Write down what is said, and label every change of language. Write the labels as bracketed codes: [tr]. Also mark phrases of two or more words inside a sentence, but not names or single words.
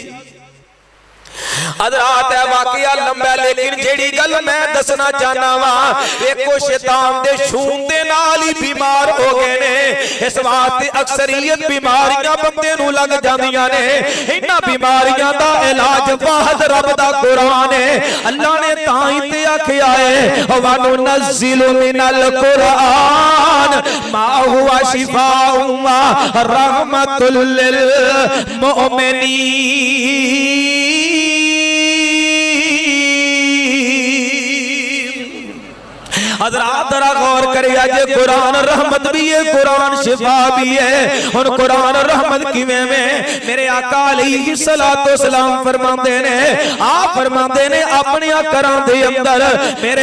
[pa] ਹਜ਼ਰਾਤ ਹੈ ਵਾਕਿਆ ਲੰਬਾ, ਲੇਕਿਨ ਜਿਹੜੀ ਗੱਲ ਮੈਂ ਦੱਸਣਾ ਚਾਹਨਾ ਵਾਂ, ਵੇਖੋ ਸ਼ੈਤਾਨ ਦੇ ਸ਼ੂਨ ਦੇ ਨਾਲ ਹੀ ਬੀਮਾਰ ਹੋ ਗਏ ਨੇ, ਇਸ ਵਾਸਤੇ ਅਕਸਰੀਅਤ ਬੀਮਾਰੀਆਂ ਬੰਦੇ ਨੂੰ ਲੱਗ ਜਾਂਦੀਆਂ ਨੇ, ਇਨ੍ਹਾਂ ਬੀਮਾਰੀਆਂ ਦਾ ਇਲਾਜ ਵਾਹਦ ਰੱਬ ਦਾ ਕੁਰਾਨ ਹੈ। ਅੱਲਾਹ ਨੇ ਤਾਂ ਹੀ ਤੇ ਆਖਿਆ ਹੈ [ar] وننزل من القرآن ما هو شفاء ورحمة للمؤمنين. [pa] ਹਜ਼ਰਾਤ ਜ਼ਰਾ ਗ਼ੌਰ ਕਰੀਏ, ਜੇ ਕੁਰਾਨ ਰਹਿਮਤ ਵੀ ਹੈ, ਕੁਰਾਨ ਸ਼ਿਫ਼ਾ ਵੀ ਹੈ। ਹੁਣ ਕੁਰਾਨ ਰਹਿਮਤ ਕਿਵੇਂ ਮੈਂ, ਮੇਰੇ ਆਕਾ ਅਲੈਹਿੱਸਲਾਮ ਫ਼ਰਮਾਤੇ ਨੇ, ਆਪ ਫ਼ਰਮਾਤੇ ਨੇ ਆਪਣੇ ਘਰਾਂ ਦੇ ਅੰਦਰ, ਮੇਰੇ